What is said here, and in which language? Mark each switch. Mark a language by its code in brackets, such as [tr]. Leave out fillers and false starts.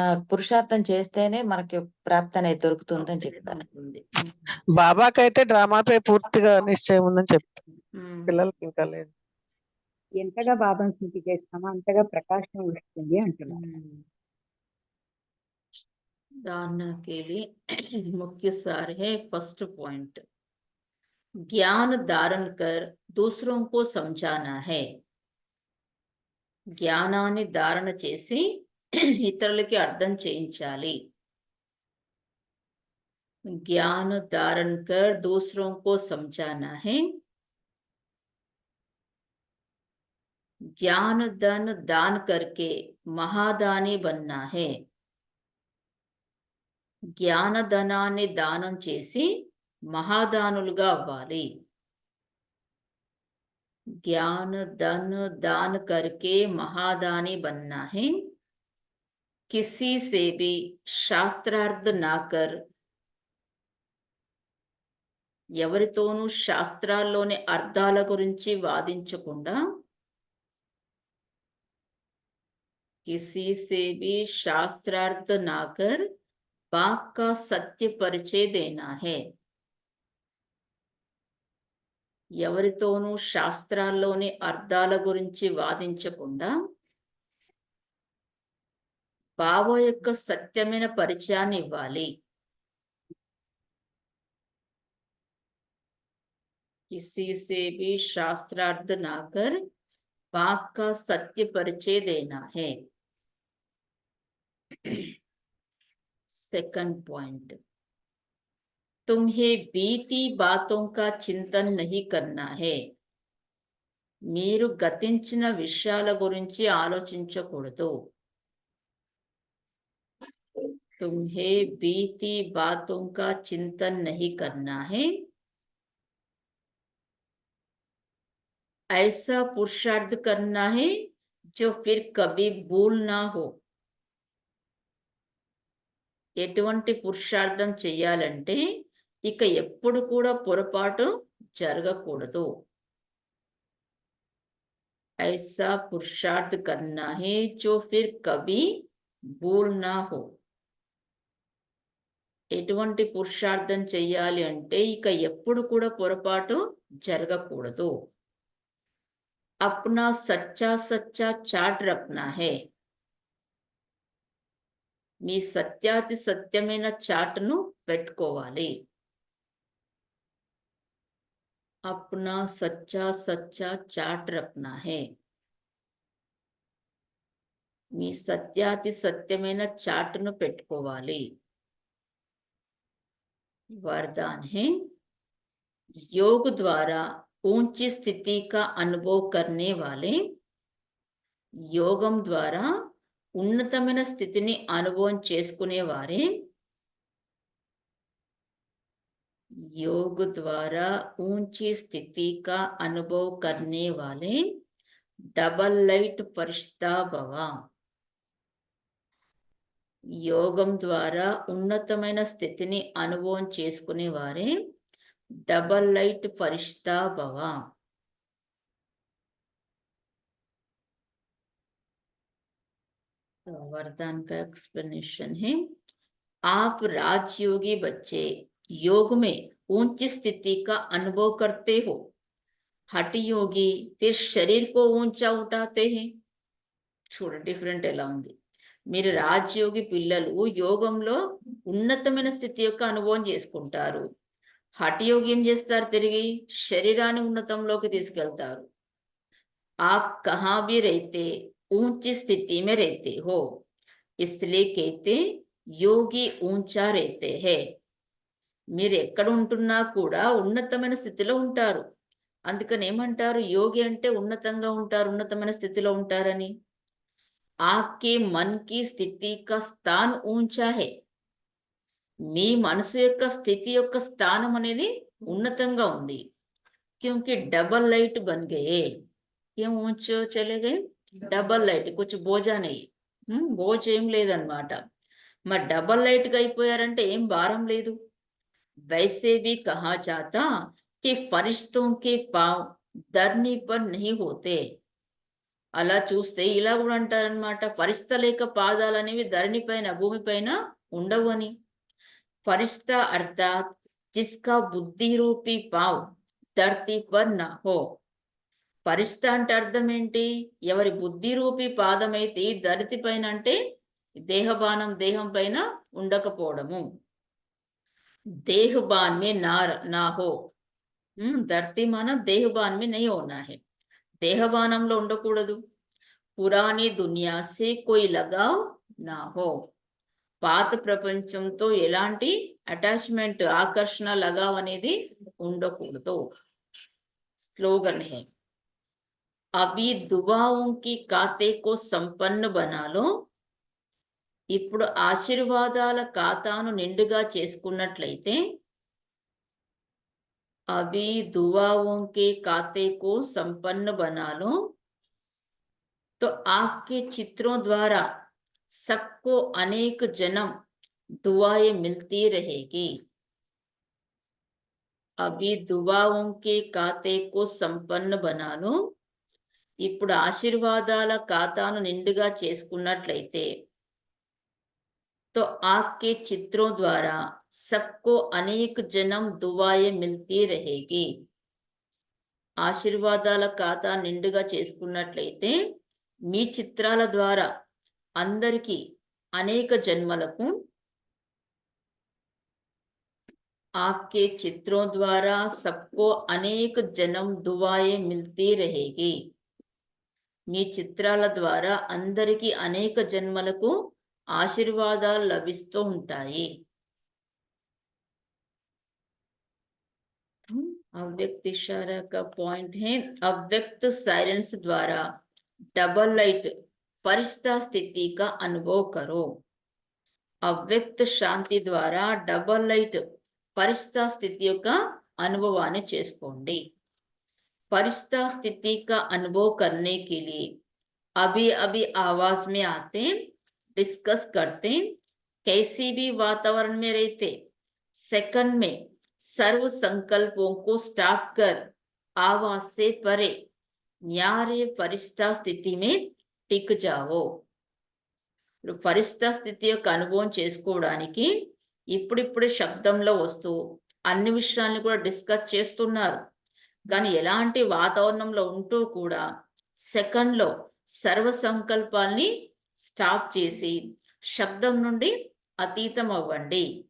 [te] పురుషార్థం చేస్తేనే మనకి ప్రాప్తి అనేది దొరుకుతుంది అని చెప్తారు. బాబాకైతే డ్రామాపై పూర్తిగా నిశ్చయం ఉందని చెప్తారు. పిల్లలకి ఇంకా లేదు. ఎంతగా బాబాను స్మృతి చేస్తామో అంతగా ప్రకాశం వస్తుంది అంటున్నారు. [hi] धारणा के लिए मुख्य सार है फर्स्ट पॉइंट, ज्ञान धारण कर दूसरों को समझाना है. [te] జ్ఞానాన్ని ధారణ చేసి ఇతరులకి అర్థం చేయించాలి. [hi] ज्ञान धारण कर दूसरों को समझाना है. ज्ञान धन दान करके महादानी बनना है. [te] జ్ఞానధనాన్ని దానం చేసి మహాదానులుగా అవ్వాలి. [hi] ज्ञान धन दान करके महादानी बनना है. किसी से भी शास्त्रार्थ ना कर, [te] ఎవరితోనూ శాస్త్రాల్లోని అర్థాల గురించి వాదించకుండా [hi] किसी से भी शास्त्रार्थ ना कर बाप का सत्य परिचय देना है. [te] ఎవరితోనూ శాస్త్రాల్లోని అర్థాల గురించి వాదించకుండా బావ యొక్క సత్యమైన పరిచయాన్ని ఇవ్వాలి. [hi] किसी से भी शास्त्रार्थ ना कर बाप का सत्य परिचय देना है. सेकंड पॉइंट, तुम्हें बीती बातों का चिंतन नहीं करना है. [te] మీరు గతించిన విషయాల గురించి ఆలోచించకూడదు. [hi] तुम्हें बीती बातों का चिंतन नहीं करना है. ऐसा पुरुषार्थ करना है जो फिर कभी भूल ना हो. [te] ఎటువంటి పురుషార్థం చెయ్యాలంటే ఇక ఎప్పుడు కూడా పొరపాటు జరగకూడదు. [hi] ऐसा पुरुषार्थ करना है जो फिर कभी भूल ना हो. [te] ఎటువంటి పురుషార్థం చెయ్యాలి అంటే ఇక ఎప్పుడు కూడా పొరపాటు జరగకూడదు. [hi] अपना सच्चा सच्चा चार्ट रखना है. [te] మీ సత్యాతి సత్యమైన చాటును పెట్టుకోవాలి. [hi] अपना सच्चा सच्चा चार्ट रखना है. [te] మీ సత్యాతి సత్యమైన చాటును పెట్టుకోవాలి. [hi] वरदान है, योग द्वारा ऊंची स्थिति का अनुभव करने वाले, [te] యోగం ద్వారా ఉన్నతమైన స్థితిని అనుభవం చేసుకునేవారే, [hi] योग द्वारा ऊंची स्थिति का अनुभव करने वाले डबल लाइट फरिश्ता भव. [te] యోగం ద్వారా ఉన్నతమైన స్థితిని అనుభవం చేసుకునేవారే డబల్ లైట్ ఫరిష్తా భవ. [hi] वरदान का एक्सप्लेनेशन है, आप राजयोगी बच्चे योग में ऊंची स्थिति का अनुभव करते हो. हठ योगी फिर शरीर को ऊंचा उठाते हैं. [te] చూడండి డిఫరెంట్ ఎలా ఉంది. మీరు రాజయోగి పిల్లలు యోగంలో ఉన్నతమైన స్థితి యొక్క అనుభవం చేసుకుంటారు. హఠయోగి ఏం చేస్తారు? తిరిగి శరీరాన్ని ఉన్నతంలోకి తీసుకెళ్తారు. [hi] आप कहाँ भी रहते ऊंची स्थिति में रहते हो, इसलिए कहते योगी ऊंचा रहते हैं. [te] మీరు ఎక్కడ ఉంటున్నా కూడా ఉన్నతమైన స్థితిలో ఉంటారు. అందుకని ఏమంటారు? యోగి అంటే ఉన్నతంగా ఉంటారు, ఉన్నతమైన స్థితిలో ఉంటారని. [hi] आपके मन की स्थिति का स्थान ऊंचा है. [te] మీ మనసు యొక్క స్థితి యొక్క స్థానం అనేది ఉన్నతంగా ఉంది. [hi] क्योंकि डबल लाइट बन गए. क्यों ऊंचे चले गए? डबल लाइट, कुछ बोझा नहीं, [te] బోజ్ ఏం లేదన్నమాట. మరి డబల్ లైట్ గా అయిపోయారంటే ఏం భారం లేదు. [hi] वैसे भी कहा जाता कि फरिश्तों के पांव धरनी पर नहीं होते. [te] అలా చూస్తే ఇలా కూడా అంటారనమాట, ఫరిష్తా లేక పాదాలు అనేవి ధరణి పైన భూమి పైన ఉండవు అని. [hi] ఫరిష్తా అర్థాత్ జిస్కా బుద్ధి రూపీ పావ్ ధర్తీ పర్ నా హో. [te] ఫరిష్తా అంటే అర్థం ఏంటి? ఎవరి బుద్ధి రూపీ పాదం అయితే ధరతి పైన అంటే దేహబానం దేహం పైన ఉండకపోవడము. [hi] देहबान में ना हो. धरती माना देहबान में नहीं होना है. [te] దేహబానంలో ఉండకూడదు. [hi] పురాణి దునియా సే కోయి లగావ్ నా హో. [te] పాత ప్రపంచంతో ఎలాంటి అటాచ్మెంట్, ఆకర్షణ, లగావ్ అనేది ఉండకూడదు. [hi] స్లోగన్ హే, అభి దువాओं की खाते को संपन्न बना लो. [te] ఇప్పుడు ఆశీర్వాదాల ఖాతాను నిండుగా చేసుకున్నట్లయితే, [hi] अभी दुआओं के खाते को संपन्न बना लो, तो आपके चित्रों द्वारा सबको अनेक जन्म दुआएं मिलती रहेगी. अभी दुआओं के खाते को संपन्न बना लो, [te] ఇప్పుడు ఆశీర్వాదాల ఖాతాను నిండుగా చేసుకున్నట్లయితే [hi] तो आपके चित्रों द्वारा सबको अनेक जन्म दुआएं मिलती रहेगी. [te] ఆశీర్వాదాల ఖాతా నిండుగా చేసుకున్నట్లయితే మీ చిత్రాల ద్వారా అందరికీ అనేక జన్మలకు [hi] आपके चित्रों द्वारा सबको अनेक जन्म दुआएं मिलती रहेगी. [te] మీ చిత్రాల ద్వారా అందరికీ అనేక జన్మలకు ఆశీర్వాదాలు లభిస్తూ ఉంటాయి. [hi] अव्यक्त इशारा का पॉइंट है अव्यक्त साइलेंस द्वारा डबल लाइट फरिश्ता स्थिति का अनुभव करो. [te] अव्यक्त శాంతి ద్వారా డబల్ లైట్ ఫరిష్తా స్థితి యొక్క అనుభవాన్ని చేసుకోండి. [hi] फरिश्ता स्थिति का अनुभव करने के लिए अभी अभी आवाज में आते, डिस्कस करते, कैसी भी वातावरण में रहते सेकंड में सर्व संकल्पों को स्टॉप कर आवाज से परे न्यारे फरिश्ता स्थिति में टिक जाओ. [te] ఫరిష్తా స్థితి యొక్క అనుభవం చేసుకోవడానికి ఇప్పుడిప్పుడే శబ్దంలో వస్తూ అన్ని విషయాలను కూడా డిస్కస్ చేస్తున్నారు. కానీ ఎలాంటి వాతావరణంలో ఉంటూ కూడా సెకండ్లో సర్వ సంకల్పాల్ని స్టాప్ చేసి శబ్దం నుండి అతీతం అవ్వండి.